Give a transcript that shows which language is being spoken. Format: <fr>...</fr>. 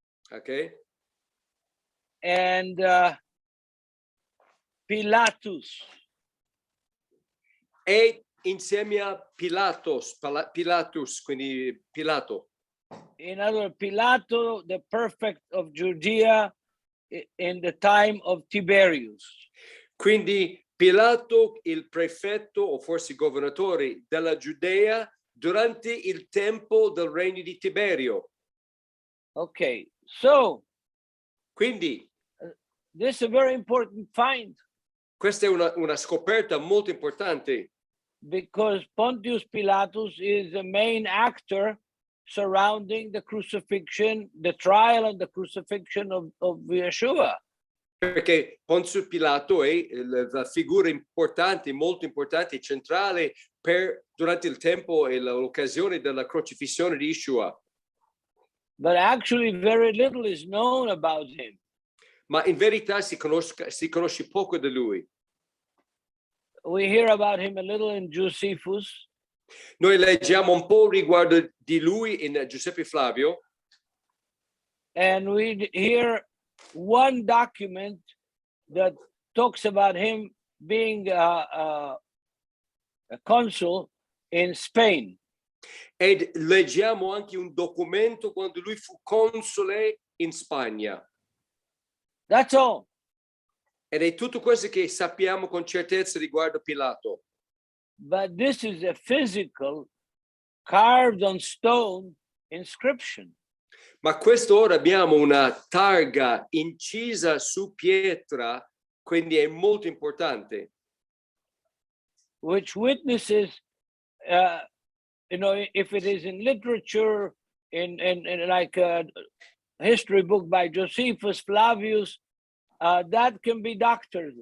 <en>Ok. And Pilatus.</en> <it>E insieme a Pilatus, quindi Pilato.</it> <en>In other words, Pilato, the prefect of Judea in the time of Tiberius.</en> <it>Quindi Pilato, il prefetto o forse governatore della Giudea durante il tempo del regno di Tiberio.</it> <en>Okay, so</en> <it>quindi</it> <en>this is a very important find.</en> <it>Questa è una scoperta molto importante.</it> <en>Because Pontius Pilatus is the main actor surrounding the crucifixion, the trial and the crucifixion of Yeshua.</en> <it>Perché Ponzio Pilato è la figura importante, molto importante, centrale durante il tempo e l'occasione della crocifissione di Yeshua.</it> <en>But actually very little is known about him.</en> <it>Ma in verità si conosce poco di lui.</it> <en>We hear about him a little in Josephus.</en> <it>Noi leggiamo un po' riguardo di lui in Giuseppe Flavio.</it> <en>And we hear one document that talks about him being a consul in Spain.</en> <it>Ed leggiamo anche un documento quando lui fu console in Spagna.</it> <en>That's all.</en> <it>Ed è tutto questo che sappiamo con certezza riguardo Pilato.</it> <en>But this is a physical, carved on stone inscription.</en> <it>Ma questo ora abbiamo una targa incisa su pietra, quindi è molto importante.</it> <en>Which witnesses, if it is in literature, in like a history book by Josephus Flavius, that can be doctored.</en>